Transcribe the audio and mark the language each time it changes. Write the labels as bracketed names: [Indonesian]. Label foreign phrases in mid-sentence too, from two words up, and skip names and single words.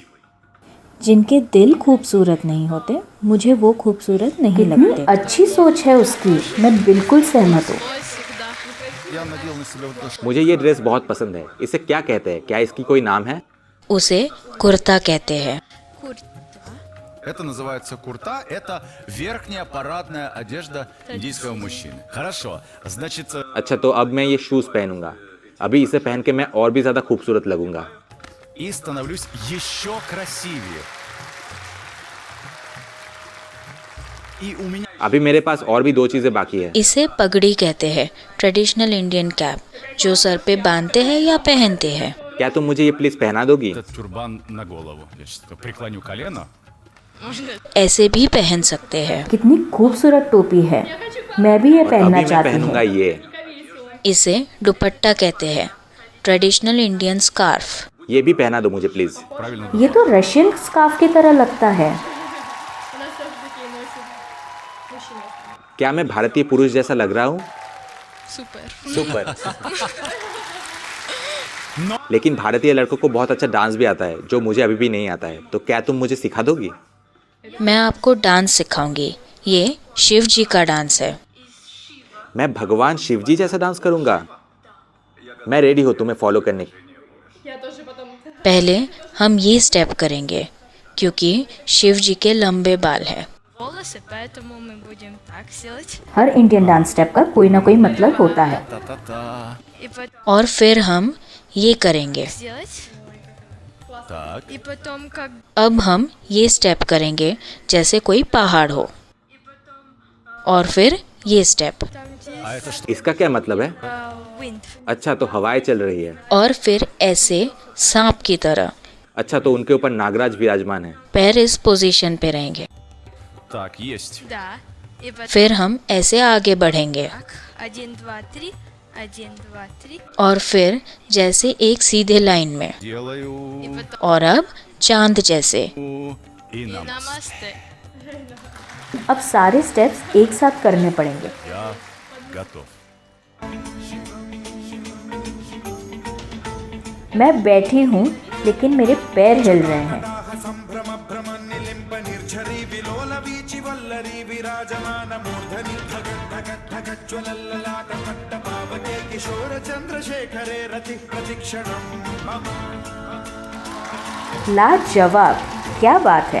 [Hindi] जिनके दिल खूबसूरत नहीं होते, मुझे वो खूबसूरत नहीं लगते। अच्छी सोच है उसकी, मैं बिल्कुल सहमत हूँ। मुझे ये ड्रेस बहुत पसंद है। इसे क्या कहते हैं? क्या इसकी कोई नाम है? उसे कुर्ता कहते हैं। [Russian] Это называется курта, это верхняя парадная одежда индийского мужчины. Хорошо, значит, [Hindi] अच्छा, तो अब मैं ये शूज़ पहनूंगा। अभी इसे पहन के मैं और भी ज़्यादा खूबसूरत लगूंगा। [Russian] и становлюсь еще красивее. И у меня [Hindi] अभी मेरे पास और भी 2 चीज़ें बाकी है। इसे पगड़ी कहते हैं, [English] traditional Indian cap, [Hindi] जो सर पे बांधते हैं या पहनते हैं। क्या तुम मुझे ये प्लीज़ पहना दोगी? [Russian] этот тюрбан на голову. Я сейчас преклоню колено. [Hindi] ऐसे भी पहन सकते हैं। कितनी खूबसूरत टोपी है, मैं भी ये और पहनना अभी मैं चाहती पहनूंगा हूँ। ये। इसे दुपट्टा कहते हैं, [English] traditional Indian scarf. [Hindi] ये भी पहना दो मुझे प्लीज़। [Russian] Правильно. [Hindi] ये तो [English] Russian scarf [Hindi] की तरह लगता है। [Russian] У нас тоже такие носят мужчины. [Hindi] क्या मैं भारतीय पुरुष जैसा लग रहा हूँ? [Russian] Супер. [Hindi] सुपर। लेकिन भारतीय लड़कों को बहुत अच्छा डांस भी आता है, जो मुझे अभी भी नहीं आता है। तो क्या तुम मुझे सिखा दोगी? मैं आपको डांस सिखाऊंगी। ये शिव जी का डांस है। मैं भगवान शिव जी जैसा डांस करूंगा। मैं रेडी हूँ तुम्हें फॉलो करने की। [Russian] Я тоже потом... [Hindi] पहले हम ये स्टेप करेंगे, क्योंकि शिव जी के लंबे बाल हैं। [Russian] волосы, поэтому мы будем так делать. [Hindi] हर इंडियन डांस स्टेप का कोई ना कोई मतलब होता है। [Russian] Та-та-та. И потом [Hindi] और फिर हम ये करेंगे। [Russian] сделать. Так. И потом как [Hindi] अब हम ये स्टेप करेंगे जैसे कोई पहाड़ हो। और फिर ये स्टेप। [Russian] там где А это что? [Hindi] इसका क्या मतलब है? wind. अच्छा, तो हवाएं चल रही है। और फिर ऐसे सांप की तरह अच्छा, तो उनके ऊपर नागराज विराजमान है। पैर इस पोजीशन पे रहेंगे। [Russian] Так, есть. Да. И потом [Hindi] फिर हम ऐसे आगे बढ़ेंगे [Russian] так. 1, 2, 3. 1, 2, 3. [Hindi] और फिर जैसे एक सीधे लाइन में। [Russian] Делаю. И потом [Hindi] और अब चांद जैसे। [Russian] И намаз. намасте. [Hindi] अब सारे स्टेप्स एक साथ करने पड़ेंगे। [Russian] Я готов. [Hindi] मैं बैठी हूँ, लेकिन मेरे पैर हिल रहे हैं। लाजवाब, क्या बात है।